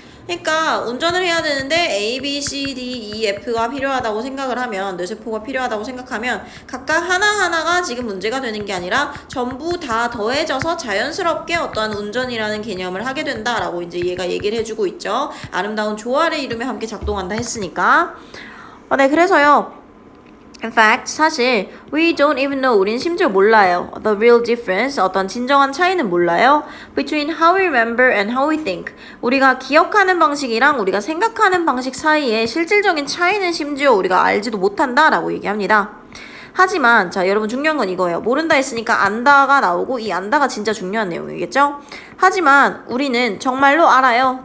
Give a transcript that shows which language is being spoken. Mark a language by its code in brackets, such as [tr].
[ko] 그러니까 운전을 해야 되는데 A, B, C, D, E, F가 필요하다고 생각을 하면 뇌세포가 필요하다고 생각하면 각각 하나하나가 지금 문제가 되는 게 아니라 전부 다 더해져서 자연스럽게 어떠한 운전이라는 개념을 하게 된다라고 이제 얘가 얘기를 해주고 있죠. 아름다운 조화를 이루며 함께 작동한다 했으니까. 네, 그래서요. [en] In fact, [ko] 사실 [en] we don't even know, [ko] 우린 심지어 몰라요. [en] The real difference, [ko] 어떤 진정한 차이는 몰라요. [en] Between how we remember and how we think. [ko] 우리가 기억하는 방식이랑 우리가 생각하는 방식 사이에 실질적인 차이는 심지어 우리가 알지도 못한다라고 얘기합니다. 하지만 자 여러분 중요한 건 이거예요. 모른다 했으니까 안다가 나오고 이 안다가 진짜 중요한 내용이겠죠? 하지만 우리는 정말로 알아요.